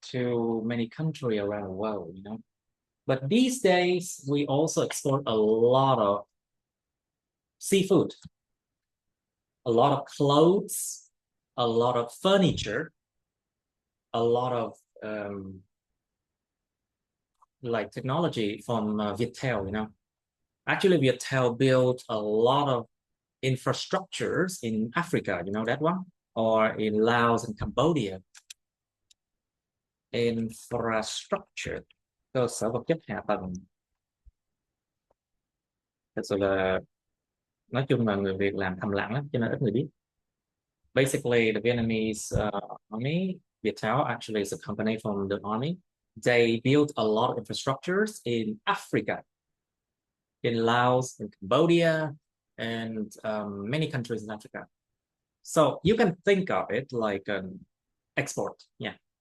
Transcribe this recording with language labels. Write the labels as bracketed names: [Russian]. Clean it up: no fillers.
[English] to many countries around the world, you know. But these days, we also export a lot of seafood, a lot of clothes, a lot of furniture, a lot of like technology from Viettel, you know. Actually, Viettel built a lot of infrastructures in Africa, you know that one? Or in Laos and Cambodia. [Vietnamese] Infrastructure, cơ sở vật chất hạ tầng. Thật sự là nói chung là người Việt làm thầm lặng lắm cho nên ít người biết. [English] Basically, the Vietnamese army, Viettel actually is a company from the army. They built a lot of infrastructures in Africa, in Laos, in Cambodia, and many countries in Africa. So you can think of it like an export, yeah.